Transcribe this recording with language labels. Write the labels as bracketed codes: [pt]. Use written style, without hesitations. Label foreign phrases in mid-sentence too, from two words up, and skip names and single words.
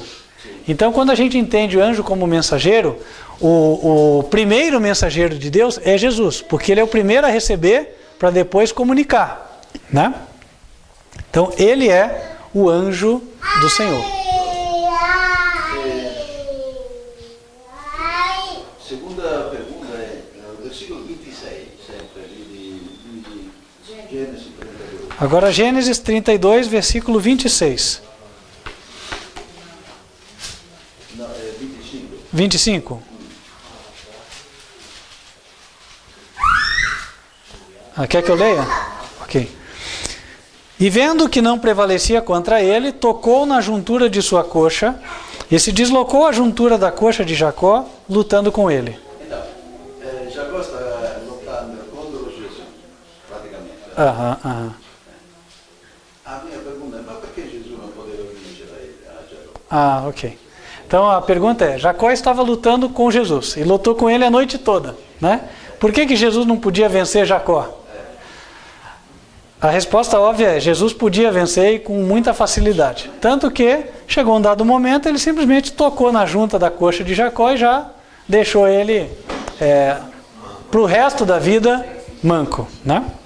[pt] Então, quando a gente entende o anjo como mensageiro, o primeiro mensageiro de Deus é Jesus, porque ele é o primeiro a receber para depois comunicar, né? Então, ele é o anjo do Senhor. Segunda pergunta [it] è nel versículo 26, sempre di Genesi 32. [pt] Agora, Gênesis 32, versículo 26. No, 25. 25. Quer que eu leia? Ok. E vendo que não prevalecia contra ele, tocou na juntura de sua coxa, e se deslocou a juntura da coxa de Jacó, lutando com ele. [it] Então, Jacó sta lottando contro Gesù, praticamente. [pt] A minha pergunta é, mas por que Jesus não poderia [it] vincere a Giacobbe? [pt] Ah, ok. Então a pergunta é, Jacó estava lutando com Jesus e lutou com ele a noite toda, né? Por que Jesus não podia vencer Jacó? A resposta óbvia é, Jesus podia vencer e com muita facilidade. Tanto que chegou um dado momento, ele simplesmente tocou na junta da coxa de Jacó e já deixou ele para o resto da vida manco, né?